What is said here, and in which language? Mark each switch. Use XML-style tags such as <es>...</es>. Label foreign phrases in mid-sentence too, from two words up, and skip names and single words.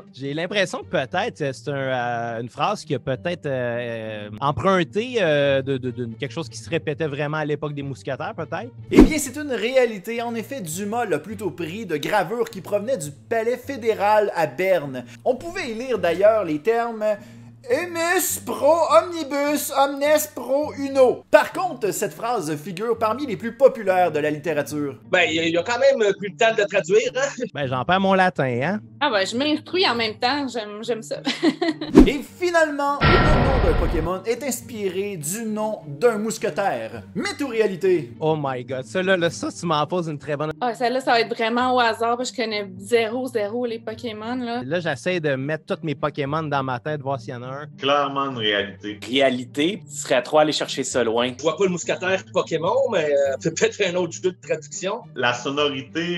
<fr>J'ai l'impression que peut-être c'est une phrase qui a peut-être emprunté de quelque chose qui se répétait vraiment à l'époque des mousquetaires, peut-être. Eh bien, c'est une réalité. En effet, Dumas l'a plutôt pris de gravures qui provenaient du palais fédéral à Berne. On pouvait y lire d'ailleurs les termes</fr> <la>Emus pro omnibus omnes pro uno.</la> <fr>Par contre, cette phrase figure parmi les plus populaires de la littérature. Ben, il a quand même pris le temps de le traduire, hein? Ben, j'en perds mon latin, hein? Ah ben, je m'instruis en même temps, j'aime ça. Et finalement, le nom d'un Pokémon est inspiré du nom d'un mousquetaire. Mythe ou réalité?</fr> <en>Oh my god,</en> <fr>ça tu m'en poses une très bonne... Ah, celle-là, ça va être vraiment au hasard, parce que je connais zéro les Pokémon, là. Là, j'essaie de mettre tous mes Pokémon dans ma tête, voir s'il y en a un. Clairement une réalité. Réalité, tu serais trop aller chercher ça loin. Je vois pas le mousquetaire Pokémon, mais peut-être un autre jeu de traduction.</fr>